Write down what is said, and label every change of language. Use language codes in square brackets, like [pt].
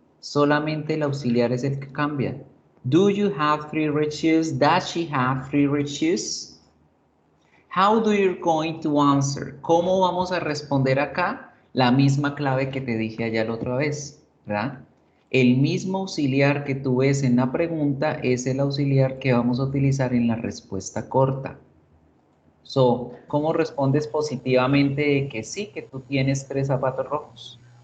[es] Solamente el auxiliar es el que cambia. [en] Do you have 3 red shoes? Does she have 3 red shoes? How do you going to answer? [es] ¿Cómo vamos a responder acá? La misma clave que te dije allá la otra vez, ¿verdad? El mismo auxiliar que tú ves en la pregunta es el auxiliar que vamos a utilizar en la respuesta corta. So, ¿cómo respondes positivamente de que sí, que tú tienes 3 zapatos rojos?